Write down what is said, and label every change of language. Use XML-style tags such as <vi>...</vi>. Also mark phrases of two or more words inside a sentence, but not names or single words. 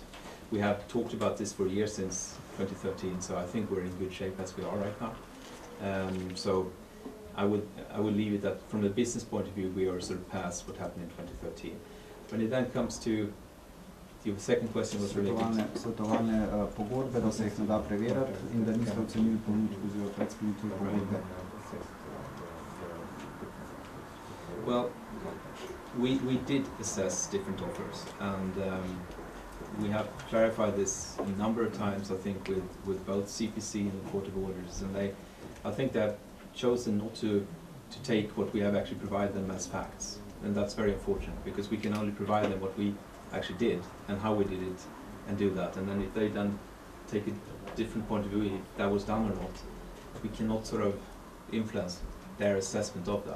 <en>We have talked about this for a year since 2013, so I think we're in good shape as we are right now. So I would leave it that from a business point of view, we are sort of past what happened in 2013. When it then comes to your second question was related</en> <sl>Svetovalne pogodbe, da se jih ne da preverjati in da niste ocenili ponudb oziroma predsklenitve pogodbe.</sl> <en>Well, we did assess different offers, and we have clarified this a number of times, I think, with both CPC and the Court of Auditors, and I think they have chosen not to take what we have actually provided them as facts, and that's very unfortunate, because we can only provide them what we actually did and how we did it and do that, and then if they then take a different point of view if that was done or not, we cannot sort of influence their assessment of that.</en>